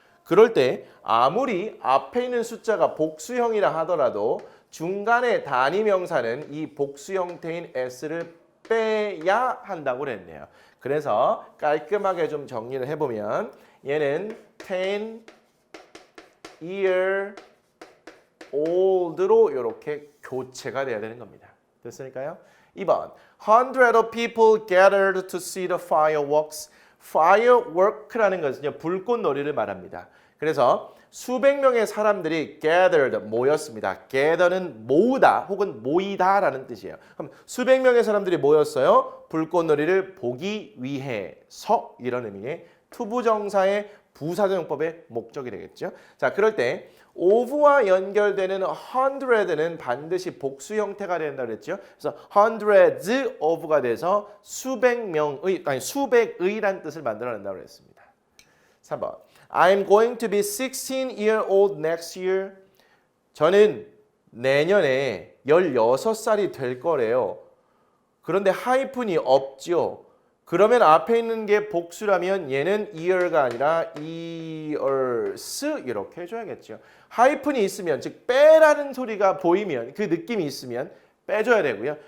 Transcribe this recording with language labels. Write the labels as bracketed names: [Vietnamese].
[Korean] 그럴 때 아무리 앞에 있는 숫자가 복수형이라 하더라도 중간에 단위 명사는 이 복수 형태인 s를 빼야 한다고 그랬네요. 그래서 깔끔하게 좀 정리를 해보면 얘는 10 year old로 이렇게 교체가 돼야 되는 겁니다. 됐으니까요. [English] 2번 Hundreds of people gathered to see the fireworks. [Korean] firework라는 것은요, 불꽃놀이를 말합니다. 그래서 수백 명의 사람들이 gathered 모였습니다. gather는 모으다 혹은 모이다라는 뜻이에요. 그럼 수백 명의 사람들이 모였어요. 불꽃놀이를 보기 위해서 이런 의미의 투부정사의 부사적용법의 목적이 되겠죠. 자, 그럴 때 of와 연결되는 hundred는 반드시 복수 형태가 된다 그랬죠. 그래서 hundreds of가 돼서 수백 명의 아니 수백의란 뜻을 만들어낸다고 그랬습니다. [English] 3번 I'm going to be 16 year old next year. [Korean] 저는 내년에 16살이 될 거래요. 그런데 하이픈이 없죠. 그러면 앞에 있는 게 복수라면 얘는 year가 아니라 years 이렇게 해줘야겠죠. 하이픈이 있으면 즉 빼라는 소리가 보이면 그 느낌이 있으면 빼줘야 되고요.